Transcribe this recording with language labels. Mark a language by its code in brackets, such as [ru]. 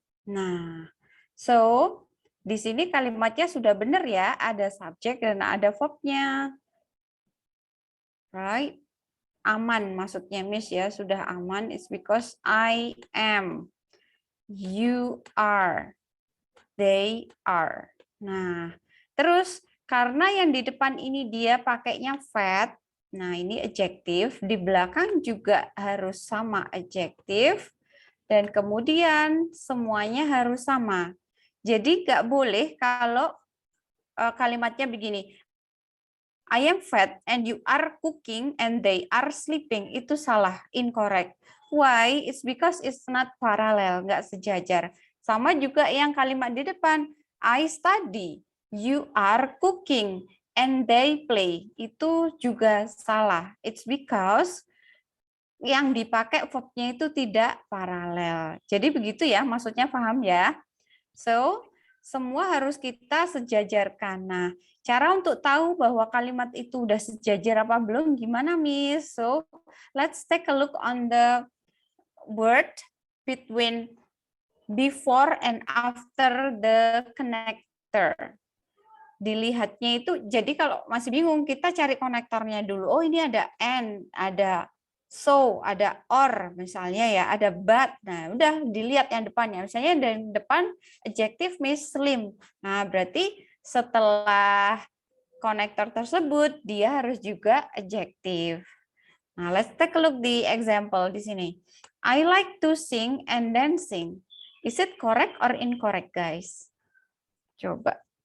[id] Nah, so di sini kalimatnya sudah benar ya, ada subjek dan ada verbnya. [en] Right? [id] Aman maksudnya Miss ya, sudah aman. [en] It's because I am, you are, they are. [id] Nah, terus karena yang di depan ini dia pakainya fat, nah ini adjektif, di belakang juga harus sama adjektif, dan kemudian semuanya harus sama. Jadi nggak boleh kalau kalimatnya begini, [en] I am fat and you are cooking and they are sleeping. [id] Itu salah, [en] incorrect. Why? It's because it's not parallel, [id] nggak sejajar. Sama juga yang kalimat di depan, [en] I study, you are cooking, and they play. [id] Itu juga salah. [en] It's because [id] yang dipakai verb-nya itu tidak paralel. Jadi begitu ya, maksudnya paham ya? So, semua harus kita sejajarkan. Nah, cara untuk tahu bahwa kalimat itu udah sejajar apa belum, gimana, Miss? [en] So, let's take a look on the word between before and after the connector. [id] Dilihatnya itu, jadi kalau masih bingung, kita cari konektornya dulu. Oh, ini ada and, ada so, ada or, misalnya ya, ada but. Nah, udah dilihat yang depannya. Misalnya dari depan adjective Miss Slim. Nah, berarti setelah konektor tersebut, dia harus juga adjective. [en] Nah, let's take a look the example [id] di sini. [en] I like to sing and dancing. Is it correct or incorrect, guys? [id] Coba.